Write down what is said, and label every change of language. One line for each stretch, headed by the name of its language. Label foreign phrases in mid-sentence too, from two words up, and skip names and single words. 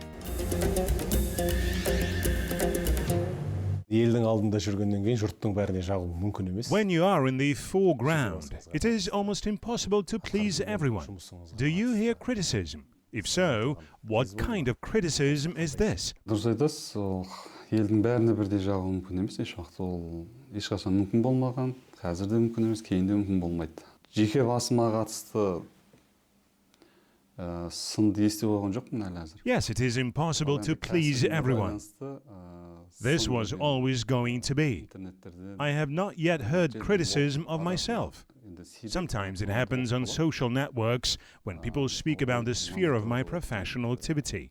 English: When you are in the foreground, it is almost impossible to please everyone. Do you hear criticism? If so, what kind of criticism is this?
Kazakh: Елдің бәріне бірдей жағу мүмкін емес, ешуақытта ол ешқашан мүмкін болмаған, қазір де мүмкін емес, кейін де мүмкін болмайды. Жеке басыма қатысты сынды естіп болған жоқпын әлі әзір.
English: Yes, it is impossible to please everyone. This was always going to be. I have not yet heard criticism of myself. Sometimes it happens on social networks when people speak about the sphere of my professional activity.